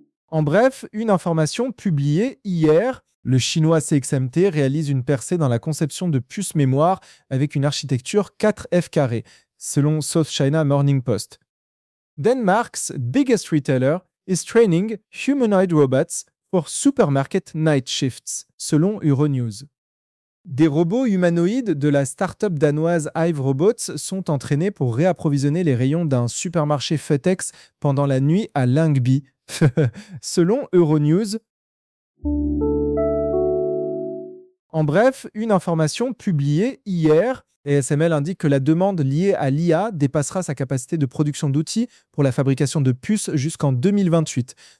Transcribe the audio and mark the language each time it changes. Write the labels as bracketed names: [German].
[French] En bref, une information publiée hier, le chinois CXMT réalise une percée dans la conception de puces mémoire avec une architecture 4F², selon South China Morning Post. [English] Denmark's biggest retailer is training humanoid robots for supermarket night shifts, selon Euronews. [French] Des robots humanoïdes de la start-up danoise Hive Robots sont entraînés pour réapprovisionner les rayons d'un supermarché FedEx pendant la nuit à Lyngby, selon Euronews. En bref, une information publiée hier, ASML indique que la demande liée à l'IA dépassera sa capacité de production d'outils pour la fabrication de puces jusqu'en 2028.